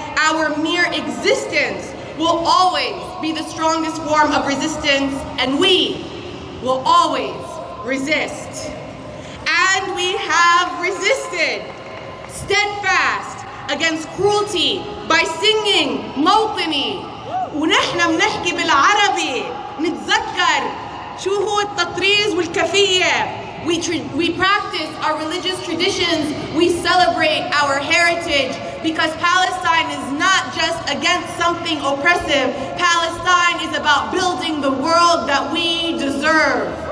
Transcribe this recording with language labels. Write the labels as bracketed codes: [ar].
[en] Our mere existence will always be the strongest form of resistance, and we will always resist. And we have resisted, steadfast against cruelty by singing موطني. [ar] ونحن بنحكي بالعربي نتذكر شو هو التطريز والكفية. [en] We practice our religious traditions, we celebrate our heritage, because Palestine is not just against something oppressive. Palestine is about building the world that we deserve.